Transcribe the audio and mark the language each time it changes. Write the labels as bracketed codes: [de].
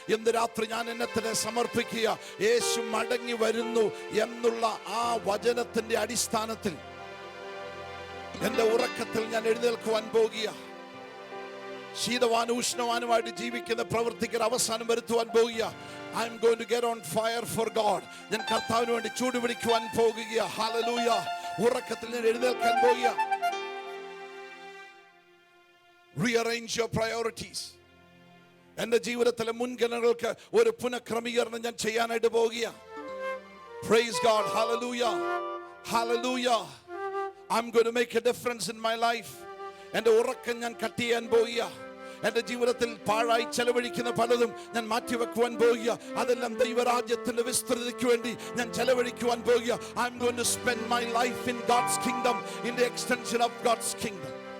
[ml] ഇന്ന് രാത്രി ഞാൻ എന്നെ തന്നെ സമർപ്പിക്കുക. യേശു മടങ്ങി വരുന്നു എന്നുള്ള ആ വചനത്തിൻ്റെ അടിസ്ഥാനത്തിൽ എൻ്റെ ഉറക്കത്തിൽ ഞാൻ എഴുന്നേൽക്കുവാൻ പോകുക. ശീതവാനും ഉഷ്ണവാനുമായിട്ട് ജീവിക്കുന്ന പ്രവൃത്തിക്ക് അവസാനം വരുത്തുവാൻ പോകുക. [en] I am going to get on fire for God. [ml] ഞാൻ കർത്താവിന് വേണ്ടി ചൂടുപിടിക്കുവാൻ പോകുക. ഹല്ലേലൂയ. ഉറക്കത്തിൽ ഞാൻ എഴുന്നേൽക്കാൻ പോകുക. [en] Rearrange your priorities. [ml] എൻ്റെ ജീവിതത്തിലെ മുൻഗണനകൾക്ക് ഒരു പുനഃക്രമീകരണം ഞാൻ ചെയ്യാനായിട്ട് പോകുക. [en] Praise God. Hallelujah. Hallelujah. I'm going to make a difference in my life. [ml] എൻ്റെ ഉറക്കം ഞാൻ കട്ട് ചെയ്യാൻ പോകുക. എൻ്റെ ജീവിതത്തിൽ പാഴായി ചെലവഴിക്കുന്ന പലതും ഞാൻ മാറ്റിവെക്കുവാൻ പോകുക. അതെല്ലാം ദൈവരാജ്യത്തിന്റെ വിസ്തൃതിക്ക് വേണ്ടി ഞാൻ ചെലവഴിക്കുവാൻ പോകുക. [en] I am going to spend my life in God's kingdom, in the extension of God's kingdom.